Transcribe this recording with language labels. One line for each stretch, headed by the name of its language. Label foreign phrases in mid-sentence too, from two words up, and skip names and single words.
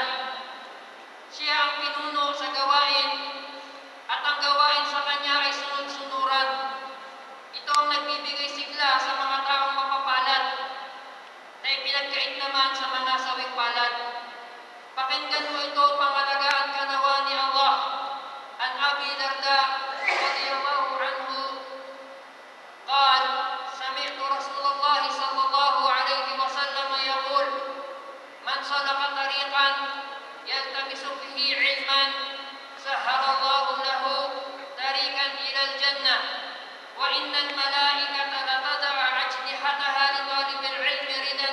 Filipino: Siya ang pinuno sa gawain at ang gawain sa kanya ay sunod-sunuran. Ito ang nagbibigay sigla sa mga taong mapapalad na ipinagkait naman sa mga sawing palad. Pakinggan mo ito, pangalagaan ka nawa ni Allah.
Arabic: عن أبي الدرداء رضي الله عنه قال سمعت رسول الله صلى الله عليه وسلم يقول من سلك طريقا يلتمس فيه علما سهل الله له طريقا إلى الجنة وإن الملائكة لتضع أجنحتها لطالب العلم ردا